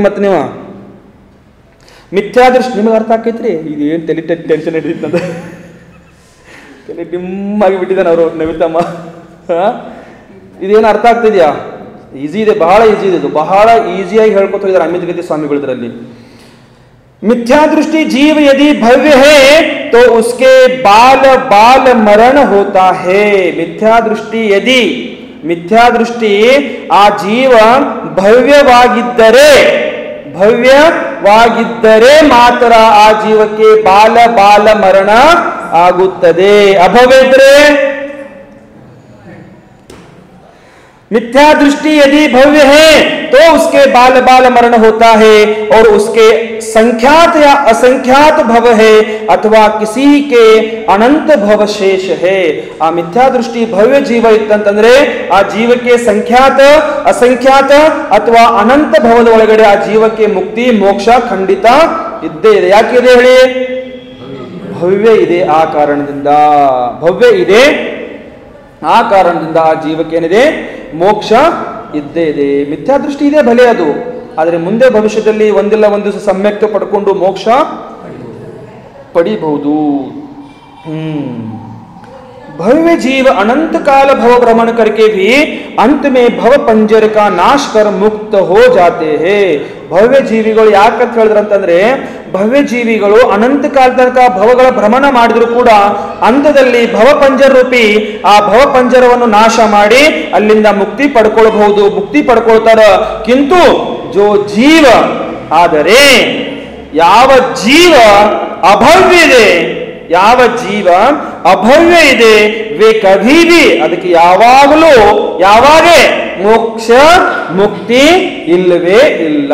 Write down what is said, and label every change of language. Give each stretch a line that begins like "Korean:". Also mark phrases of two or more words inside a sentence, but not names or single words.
Kannada: ಮತ್ತೆ ನೀವು ಮಿಥ್ಯಾದೃಷ್ಟಿ ನಿಮಗೆ ಅರ್ಥ ಆಕೈತ್ರಿ? ಇದೇನು ತಲೆ ಟೆನ್ಷನ್ ಹಿಡಿದಿತ್ತಂದ ತಲೆ ಡಿಮ್ಮಾಗಿ ಬಿಟ್ಟಿದ್ದಾನೆ ಅವರು ನವಿತಮ್ಮ. ಇದೇನು ಅರ್ಥ ಆಗ್ತಿದ್ಯಾ? ಈಸಿ ಇದೆ, ಬಹಳ ಈಸಿ ಇದೆ. ಇದು ಬಹಳ ಈಸಿಯಾಗಿ ಹೇಳ್ಕೊತ ಹೋಗಿದ್ದಾರೆ ಅಮಿತ್ ಗತಿ ಸ್ವಾಮಿಗಳಿದ್ರಲ್ಲಿ.
Hindi: मिथ्या दृष्टि जीव यदि भव्य है तो उसके बाल बाल मरण होता है.
Kannada: ಮಿಥ್ಯಾ ದೃಷ್ಟಿ ಆ ಜೀವ ಭವ್ಯವಾಗಿದ್ದರೆ ಮಾತ್ರ ಆ ಜೀವಕ್ಕೆ ಬಾಲ ಬಾಲ ಮರಣ ಆಗುತ್ತದೆ. ಅಭವ್ಯ ಇದ್ರೆ
Hindi: मिथ्या दृष्टि यदि भव्य है तो उसके बाल बाल मरण होता है और उसके संख्यात या असंख्यात भव है अथवा किसी के अनंत भव शेष है.
Kannada: ಆ ಮಿಥ್ಯಾ ದೃಷ್ಟಿ ಭವ್ಯ ಜೀವ इತ್ತಂತಂದ್ರೆ ಆ ಜೀವಕ್ಕೆ ಸಂಖ್ಯಾತ ಅಸಂಖ್ಯಾತ ಅಥವಾ ಅನಂತ ಭವದ ಒಳಗಡೆ ಆ ಜೀವಕ್ಕೆ ಮುಕ್ತಿ ಮೋಕ್ಷ ಖಂಡಿತ ಇದ್ದೇ ಇದೆ. ಯಾಕಿದೆ ಹೇಳಿ? ಭವ್ಯ ಇದೆ. ಆ ಕಾರಣದಿಂದ ಭವ್ಯ ಇದೆ, ಆ ಕಾರಣದಿಂದ ಆ ಜೀವಕ್ಕೇನಿದೆ? ಮೋಕ್ಷ ಇದ್ದೇ ಇದೆ. ಮಿಥ್ಯಾದೃಷ್ಟಿ ಇದೆ ಭಲೆ ಅದು, ಆದರೆ ಮುಂದೆ ಭವಿಷ್ಯದಲ್ಲಿ ಒಂದಿಲ್ಲ ಒಂದು ದಿವಸ ಸಮ್ಯಕ್ತ ಪಡ್ಕೊಂಡು ಮೋಕ್ಷ ಪಡಿಬಹುದು.
Hindi: भव्य जीव अनंत काल भव भ्रमण करके भी अंत में भव पंजर का नाश कर मुक्त हो जाते हैं.
Kannada: ಭವ್ಯ ಜೀವಿಗಳು ಯಾಕಂತ ಹೇಳಿದ್ರಂತಂದ್ರೆ, ಭವ್ಯ ಜೀವಿಗಳು ಅನಂತ ಕಾಲ ತನಕ ಭವಗಳ ಭ್ರಮಣ ಮಾಡಿದ್ರು ಕೂಡ ಅಂತ್ಯದಲ್ಲಿ ಭವಪಂಜರ ರೂಪಿ ಆ ಭವಪಂಜರವನ್ನು ನಾಶ ಮಾಡಿ ಅಲ್ಲಿಂದ ಮುಕ್ತಿ ಪಡ್ಕೊಳ್ಬಹುದು, ಮುಕ್ತಿ ಪಡ್ಕೊಳ್ತಾರ.
Hindi: किंतु जो जीव,
Kannada: ಆದರೆ ಯಾವ ಜೀವ ಅಭವ್ಯ ಇದೆ, ಯಾವ ಜೀವ ಅಭವ್ಯ ಇದೆ,
Hindi: वे कभी भी
Kannada: ಅದಕ್ಕೆ ಯಾವಾಗಲೂ ಯಾವಾಗೇ ಮೋಕ್ಷ ಮುಕ್ತಿ ಇಲ್ಲವೇ ಇಲ್ಲ.